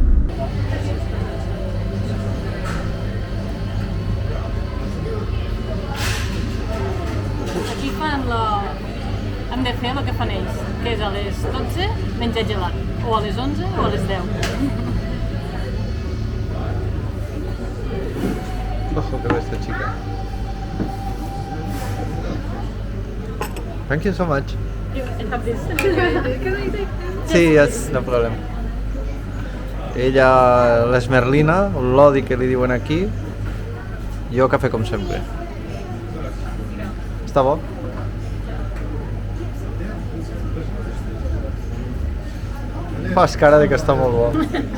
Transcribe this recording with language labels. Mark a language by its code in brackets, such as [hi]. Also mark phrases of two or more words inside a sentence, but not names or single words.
[ca] Aquí hem de fer el que fan ells, que és a les 12 menjar gelat, o a les 11 o a les 10. [es] Ojo que ve esta chica. [en] Thank you so much. Sí, yes, no problem. [ca] Ella, l'esmerlina, l'odi que li diuen aquí, jo cafè com sempre. Està bo? Fas cara de que està molt bo.